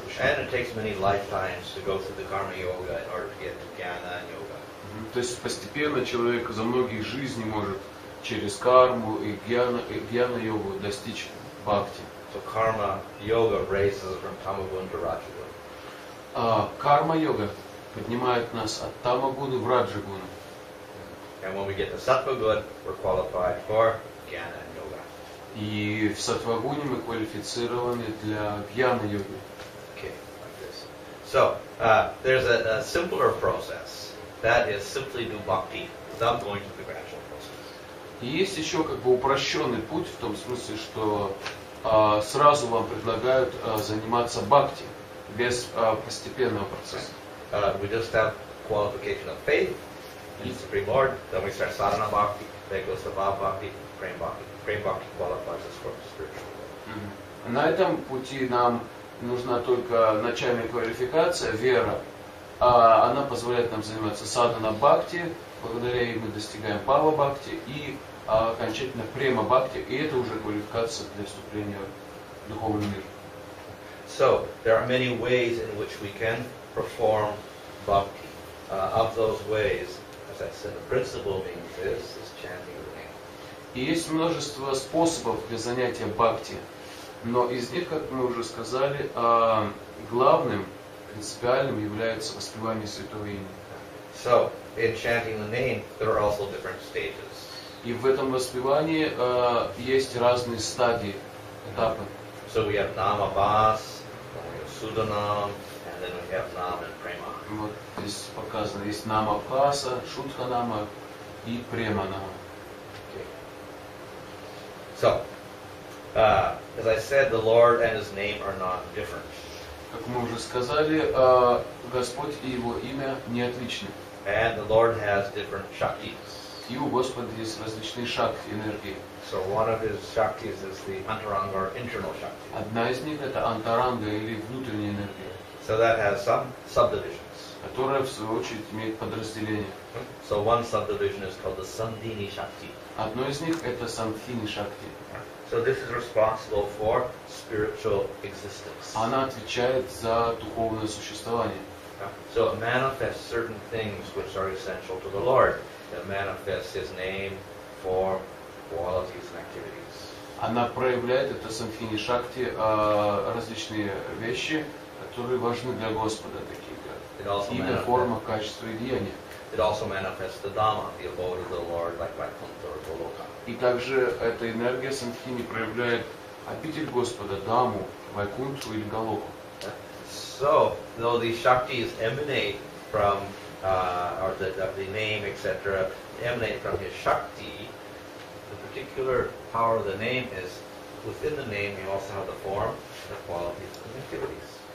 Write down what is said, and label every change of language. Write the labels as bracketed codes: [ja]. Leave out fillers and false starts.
[en] And it takes many lifetimes to go through the karma yoga in order to get to jnana and yoga. [ru] То есть постепенно человек за многие жизни может через карму и гьяна-йогу достичь бхакти. [en] So karma yoga raises us from tamagun to rajagun. [ru] Карма-йога поднимает нас от тамагуны в раджагуну. [en] And when we get to sattva good, we're qualified for jnana and yoga. [ru] И в саттвагуне мы квалифицированы для гьяна-йоги. [en] Okay, like this. So, there's a simpler process. That is simply do bhakti without going to the gradual process. [ru] И есть еще как бы упрощенный путь в том смысле, что сразу вам предлагают заниматься бхакти без постепенного процесса. [en] We just have qualification of faith in Supreme Lord, then we start sadhana bhakti, then goes to bhav bhakti, prem bhakti. Prem bhakti qualifies us for the spiritual world. [ru] На этом пути нам нужна только начальная квалификация, вера. Она позволяет нам заниматься садхана бхакти, благодаря ей мы достигаем пава бхакти и окончательно према бхакти, и это уже квалификация для вступления в духовный мир. [en] So, there are many ways in which we can perform bhakti. Of those ways, as I said, the principal means is chanting of the name. [ru] И есть множество способов для занятия бхакти, но из них, как мы уже сказали, главным, принципиальным является воспевание святого имени. [en] So, in chanting the name, there are also different stages. [ru] И в этом воспевании есть разные стадии, этапы. [en] So we have nama bhas, then we have sudanam, and then we have nam and prema. [ru] Вот здесь показано, есть нама бхаса, шутханама и преманама. [en] Okay. So, as I said, the Lord and His name are not different. [ru] Как мы уже сказали, Господь и Его имя не отличны. [en] And the Lord has different shaktis. [ru] И у Господа есть различные шакти, энергии. [en] So one of His shaktis is the antaranga or internal shakti. [ru] Одна из них это антаранга или внутренняя энергия, [en] So that has some subdivisions. [ru] которая в свою очередь имеет подразделение. [en] So one subdivision is called the sandhini shakti. [ru] Одно из них это самдхини шакти. [en] So this is responsible for spiritual existence. [ru] Она отвечает за духовное существование. [en] So it manifests certain things which are essential to the Lord. It manifests His name, form, qualities, and activities. [ru] Она проявляет, это самдхини шакти, различные вещи, которые важны для Господа, такие как имя, форма, качество и деяние. [en] It also manifests the Dhamma, the abode of the Lord, like Vaikuntha or Goloka. [ru] И также эта энергия самдхини проявляет обитель Господа, Даму, Вайкунтху или Галоку. [en] So, though these shaktis emanate from, or the name, etc., emanate from His shakti, the particular power of the name is, within the name you also have the form, the qualities, and activities.